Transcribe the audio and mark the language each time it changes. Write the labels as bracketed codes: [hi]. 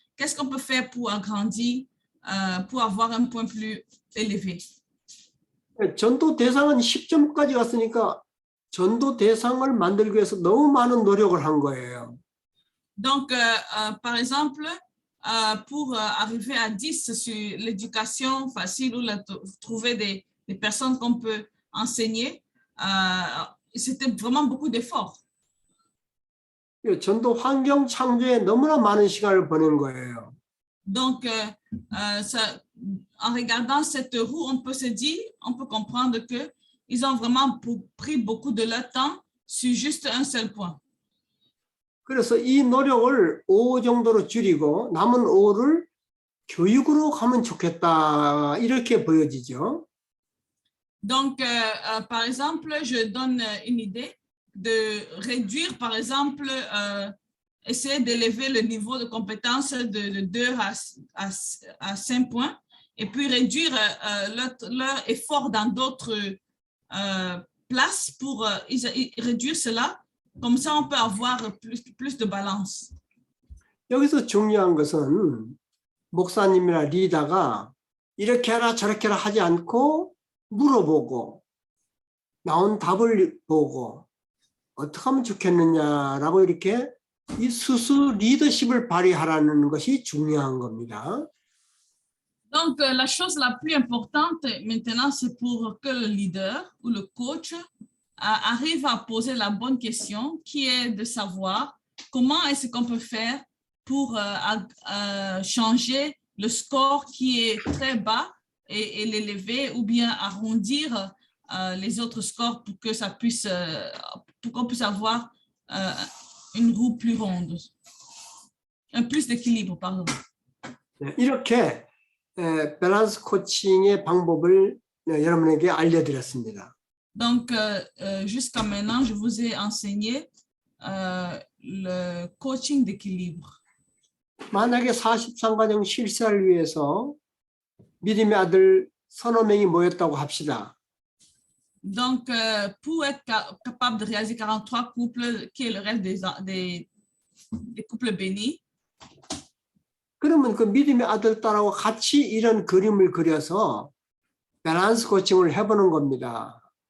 [fr] Qu'est-ce qu'on peut faire pour agrandir, pour avoir un point plus élevé? [ko] 전도 대상은 10점까지 갔으니까 전도 대상을 만들기 위해서 너무 많은 노력을 한 거예요. [fr] Donc, par exemple, pour arriver à 10 sur l'éducation facile ou trouver des personnes qu'on peut enseigner, c'était vraiment beaucoup d'efforts. [ko] 전도 환경 창조에 너무나 많은 시간을 보낸 거예요. [fr] Donc, en regardant cette roue, on peut comprendre qu'ils ont vraiment pris beaucoup de leur temps sur juste un seul point. [ko] 그래서 이 노력을 5 정도로 줄이고 남은 5를 교육으로 가면 좋겠다 이렇게 보여지죠. [fr] Donc, par exemple, je donne une idée de réduire, par exemple, essayer d'élever le niveau de compétence de 2 à 5 points et puis réduire leur effort dans d'autres places pour réduire cela. Comme ça, on peut avoir plus de balance. [ko] 여기서 중요한 것은 목사님이나 리더가 이렇게 하라 저렇게 하라 하지 않고 물어보고 나온 답을 보고 어떻게 하면 좋겠느냐라고 이렇게 이 스스 리더십을 발휘하라는 것이 중요한 겁니다. [fr] Donc, la chose la plus importante maintenant, c'est pour que le leader ou le coach arrive à poser la bonne question, qui est de savoir comment est-ce qu'on peut faire pour changer le score qui est très bas et l'élever ou bien arrondir les autres scores pour que ça puisse, pour qu'on puisse avoir une roue plus ronde, un plus d'équilibre, pardon. [ko] 이렇게 밸런스 코칭의 방법을 여러분에게 알려드렸습니다. [fr] Donc, jusqu'à maintenant, je vous ai enseigné le coaching d'équilibre. [ko] 만약에 43과정 실사를 위해서 믿음의 아들 서너 명이 모였다고 합시다. [fr] Donc, pour être capable de réaliser 43 couples, qui est le rêve des couples bénis, [ko] 그러면 그 믿음의 아들 딸하고 같이 이런 그림을 그려서 밸런스 코칭을 해보는 겁니다.